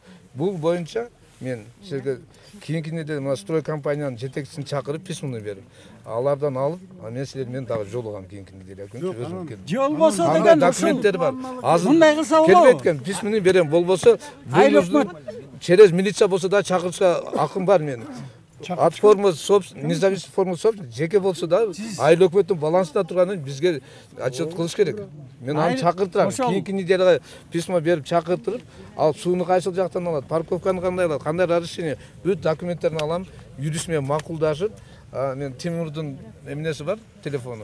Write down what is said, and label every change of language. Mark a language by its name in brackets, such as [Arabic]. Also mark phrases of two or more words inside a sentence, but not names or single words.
[Kyrgyz] Бул боюнча мен силерге кийинки неделе мына строй компаниянын жетекчисин чакырып письмону берип, алардан алып, мен силер менен дагы жолугам кийинки неделе күнү өзүм келип. Болбосо деген документтер бар. Азыр мындай кылса болобу? Келбейт экен, письмону берем. Болбосо [Russian] через милиция [Kyrgyz] болсо да чакырышка акым бар менин. [Russian] От формы независимый форма собственности [Kyrgyz] жеке болсо да айыл өкмөттүн балансында турганын бизге отчет кылыш керек. Мен аны чакыртырам. Кийинки неделеге письмо берип чакыртырып, ал сууну кайсыл жактан алат, парковканы кандай алат, кандай разрешение, бүт документтерин алам, юрист менен макулдашып, мен Тимурдун эмнеси бар, телефону.